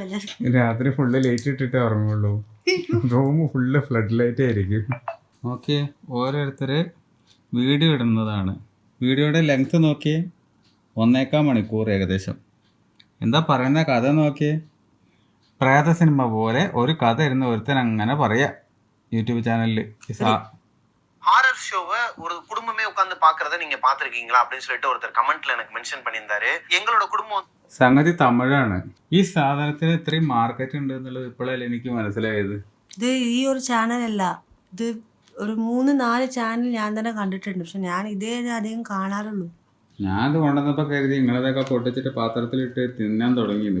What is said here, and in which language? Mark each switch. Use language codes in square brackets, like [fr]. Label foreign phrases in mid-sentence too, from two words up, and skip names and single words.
[ml] രാത്രി [en] full light [ml] ഇട്ടിട്ടേ ഉറങ്ങുള്ളൂ, [en] room full flood light [ml] ആയിരിക്കും. ഓക്കെ, ഓരോരുത്തര് വീഡിയോ ഇടുന്നതാണ്. വീഡിയോയുടെ ലെങ്ത് നോക്കിയേ, 1.25 മണിക്കൂർ ഏകദേശം. എന്താ പറയുന്ന കഥ നോക്കിയേ. പ്രേത സിനിമ പോലെ ഒരു കഥ ഇരുന്ന് ഒരുത്തൻ അങ്ങനെ പറയാ யூடியூப் சேனல்ல. [en] horror show [ta] ஒரு குடும்பமே உட்கார்ந்து பாக்குறத நீங்க பாத்திருக்கீங்களா அப்படின்னு சொல்லிட்டு ஒருத்தர் கமெண்ட்ல எனக்கு மென்ஷன் பண்ணியிருந்தாரு. எங்களோட குடும்பம் [ml] സംഗതി തമിഴാണ്. ഈ സാധനത്തിന് ഇത്രയും മാർക്കറ്റ് ഉണ്ട് എന്നുള്ളത് ഇപ്പോഴല്ലേ എനിക്ക് മനസ്സിലായത്. ഇത് ഈ ഒരു ചാനലല്ല, ഇത് ഒരു 3-4 ചാനൽ ഞാൻ തന്നെ കണ്ടിട്ടുണ്ട്, പക്ഷെ ഞാൻ ഇതേ അധികം കാണാറുള്ളൂ. ഞാൻ ഇത് കൊണ്ടുവന്നപ്പോൾ കരുതി നിങ്ങളതൊക്കെ പൊട്ടിച്ചിട്ട് പാത്രത്തിലിട്ട് തിന്നാൻ തുടങ്ങിയിരുന്നു.